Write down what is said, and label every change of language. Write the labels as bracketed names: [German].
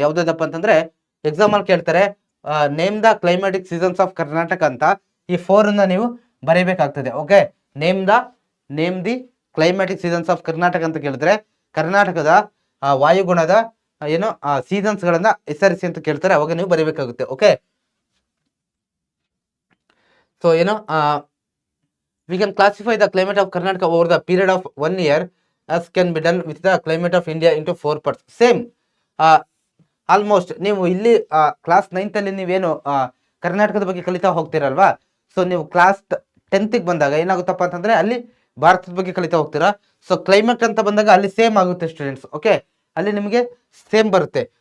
[Kannada] ಯಾವ್ದಪ್ಪ ಅಂತಂದ್ರೆ ಎಕ್ಸಾಮ್ ಅಲ್ಲಿ ಕೇಳ್ತಾರೆ, name the climatic seasons of Karnataka ಅಂತ. ಈ 4 ನೀವು ಬರೀಬೇಕಾಗ್ತದೆ. Okay, name the climatic seasons of Karnataka ಅಂತ ಕೇಳಿದ್ರೆ ಕರ್ನಾಟಕದ ವಾಯುಗುಣದ ಏನು ಸೀಸನ್ಸ್ ಗಳನ್ನ ಹೆಸರಿಸಿ ಅಂತ ಕೇಳ್ತಾರೆ, ಅವಾಗ ನೀವು ಬರೀಬೇಕಾಗುತ್ತೆ. ಓಕೆ, ಸೊ ಏನು [English] we can classify the climate of Karnataka over the period of 1 year as can be done with the climate of India into 4 parts. [Kannada] Same almost ನೀವು ಇಲ್ಲಿ ಕ್ಲಾಸ್ 9th ಅಲ್ಲಿ ನೀವೇನು ಕರ್ನಾಟಕದ ಬಗ್ಗೆ ಕಲಿತಾ ಹೋಗ್ತೀರಲ್ವಾ, ಸೊ ನೀವು ಕ್ಲಾಸ್ 10th ಬಂದಾಗ ಏನಾಗುತ್ತಪ್ಪ ಅಂತಂದ್ರೆ ಅಲ್ಲಿ ಭಾರತದ ಬಗ್ಗೆ ಕಲಿತಾ ಹೋಗ್ತೀರಾ. ಸೊ ಕ್ಲೈಮೇಟ್ ಅಂತ ಬಂದಾಗ ಅಲ್ಲಿ ಸೇಮ್ ಆಗುತ್ತೆ ಸ್ಟೂಡೆಂಟ್ಸ್. ಓಕೆ, ಅಲ್ಲಿ ನಿಮಗೆ ಸೇಮ್ ಬರುತ್ತೆ.